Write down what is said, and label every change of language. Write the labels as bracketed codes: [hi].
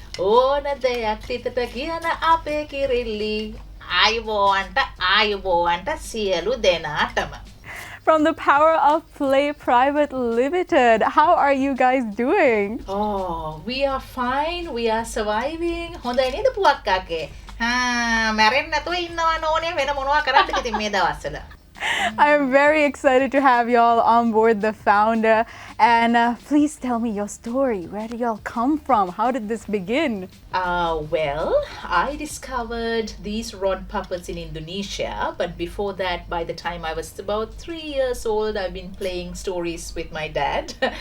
[si] ඕන දෙයක් හිතට කියන අපේ කිරිල්ලි ආයුබෝවන්ට සියලු දෙනාටම. [en] From the Power of Play Private Limited. How are you guys doing? Oh, we are fine. We are surviving. [si] හොඳයි නේද පුවක්කාගේ? මැරෙන්න නැතුව ඉන්නවා නෝනේ වෙන මොනවා කරන්නද ඉතින් මේ දවස්වල. [en] I am very excited to have y'all on board The Founder. And please tell me your story. Where do y'all come from? How did this begin? Well, I discovered these rod puppets in Indonesia. But before that, by the time I was about 3 years old, I've been playing stories with my dad.